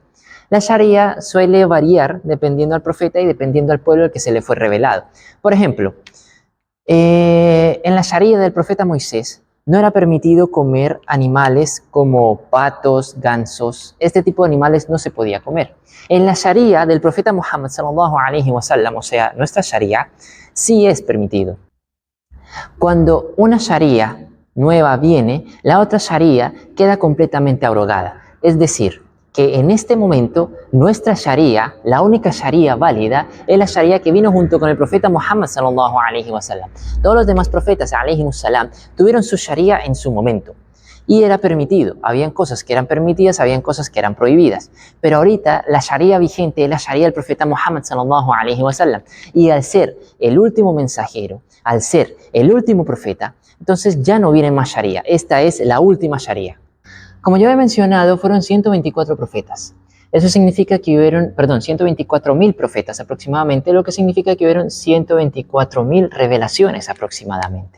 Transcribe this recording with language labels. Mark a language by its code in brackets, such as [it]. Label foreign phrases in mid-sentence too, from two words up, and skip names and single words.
[es] La Sharia suele variar dependiendo al profeta y dependiendo al pueblo al que se le fue revelado. Por ejemplo, en la Sharia del profeta Moisés no era permitido comer animales como patos, gansos. Este tipo de animales no se podía comer. En la Sharia del profeta Muhammad [ar] صلى الله عليه وسلم, [es] o sea, nuestra Sharia, sí es permitido. Cuando una Sharia nueva viene, la otra Sharia queda completamente abrogada. Es decir, que en este momento nuestra Sharia, la única Sharia válida, es la Sharia que vino junto con el profeta Muhammad [ar] صلى الله عليه وسلم. [es] Todos los demás profetas [ar] عليهم السلام [es] tuvieron su Sharia en su momento y era permitido. Habían cosas que eran permitidas, habían cosas que eran prohibidas. Pero ahorita la Sharia vigente es la Sharia del profeta Muhammad [ar] صلى الله عليه وسلم. [es] Y al ser el último mensajero, al ser el último profeta, entonces ya no viene más Sharia. Esta es la última Sharia. Como yo he mencionado, fueron 124 profetas. Eso significa que hubieron, 124.000 profetas aproximadamente, lo que significa que hubieron 124.000 revelaciones aproximadamente.